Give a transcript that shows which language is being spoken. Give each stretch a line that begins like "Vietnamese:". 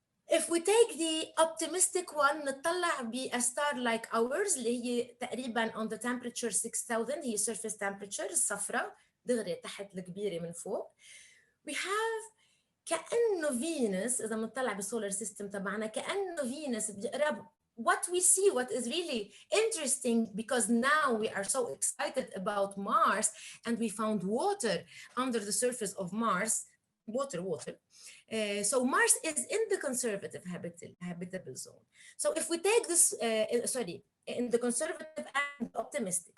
English: If we take the optimistic one,
Arabic: نطلع ب
English: a star like ours
Arabic: اللي هي تقريبا
English: on the temperature 6000, هي surface temperature
Arabic: الصفراء دغري تحت الكبيرة من فوق.
English: We have
Arabic: كأنه فينوس، إذا بنطلع بالسولار سيستم تبعنا كأنه فينوس بيقرب.
English: What we see, what is really interesting, because now we are so excited about Mars and we found water under the surface of Mars, water. So Mars is in the conservative habitable zone. So if we take this, in the conservative and optimistic.